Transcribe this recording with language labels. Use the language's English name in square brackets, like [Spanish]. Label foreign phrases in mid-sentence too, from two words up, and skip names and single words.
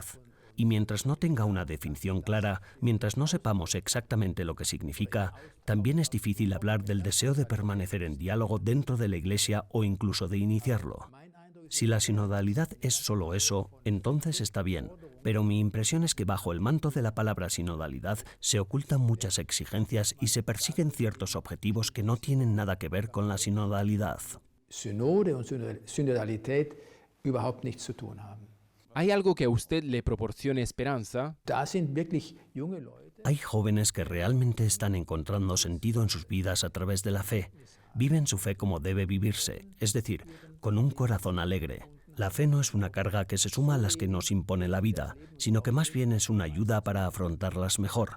[Spanish] Y mientras no tenga una definición clara, mientras no sepamos exactamente lo que significa, también es difícil hablar del deseo de permanecer en diálogo dentro de la Iglesia o incluso de iniciarlo. Si la sinodalidad es solo eso, entonces está bien, pero mi impresión es que bajo el manto de la palabra sinodalidad se ocultan muchas exigencias y se persiguen ciertos objetivos que no tienen nada que ver con la sinodalidad. [German] Synode und Synodalität überhaupt nichts zu tun haben. [Spanish] ¿Hay algo que a usted le proporcione esperanza? Hay jóvenes que realmente están encontrando sentido en sus vidas a través de la fe. Viven su fe como debe vivirse, es decir, con un corazón alegre. La fe no es una carga que se suma a las que nos impone la vida, sino que más bien es una ayuda para afrontarlas mejor.